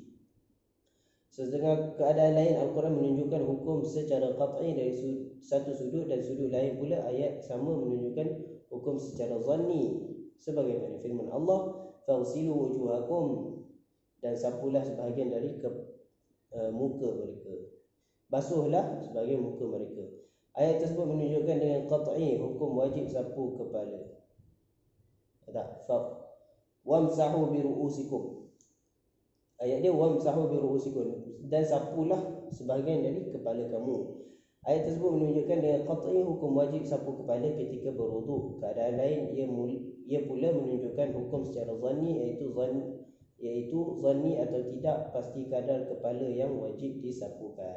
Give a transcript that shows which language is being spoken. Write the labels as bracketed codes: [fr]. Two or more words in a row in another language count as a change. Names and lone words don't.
[ms] Sedangkan keadaan lain, Al-Quran menunjukkan hukum secara qat'i dari satu sudut, dan sudut lain pula ayat sama menunjukkan hukum secara zanni, sebagaimana firman Allah, [ar] فاغسلوا وجوهكم, [ms] dan sapulah sebahagian dari muka mereka, basuhlah sebahagian muka mereka. Ayat tersebut menunjukkan dengan qat'i hukum wajib sapu kepala. Tak, [ar] وامسحوا برءوسكم, [ms] ayat dia [ar] وامسحوا برءوسكم, [ms] dan sapulah sebahagian dari kepala kamu. Ayat tersebut menunjukkan dengan qat'i hukum wajib sapu kepala ketika berwuduk. Keadaan lain ia pula menunjukkan hukum secara zanni, iaitu zanni atau tidak pasti kadar kepala yang wajib disapukan.